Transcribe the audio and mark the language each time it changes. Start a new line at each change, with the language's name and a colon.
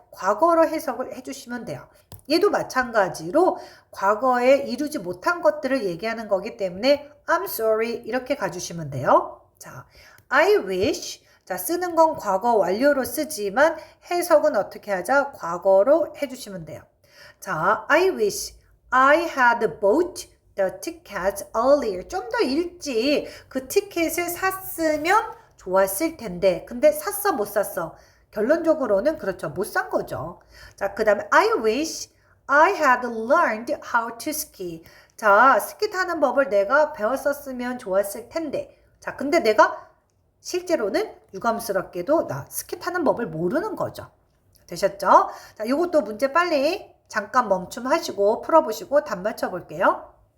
Korean: 과거로 해석을 해주시면 돼요. 얘도 마찬가지로 과거에 이루지 못한 것들을 얘기하는 거기 때문에
English: I'm sorry
Korean: 이렇게 가주시면 돼요.
English: 자, I wish.
Korean: 자, 쓰는 건 과거 완료로 쓰지만 해석은 어떻게 하자? 과거로 해주시면 돼요.
English: 자, I wish I had bought the tickets earlier.
Korean: 좀 더 일찍 그 티켓을 샀으면 좋았을 텐데. 근데 샀어, 못 샀어? 결론적으로는 그렇죠. 못 산 거죠. 자, 그 다음에
English: I wish I had learned how to ski.
Korean: 자, 스키 타는 법을 내가 배웠었으면 좋았을 텐데. 자, 근데 내가 실제로는 유감스럽게도 나 스키 타는 법을 모르는 거죠. 되셨죠? 자, 이것도 문제 빨리 잠깐 멈춤하시고 풀어보시고 답 맞춰볼게요.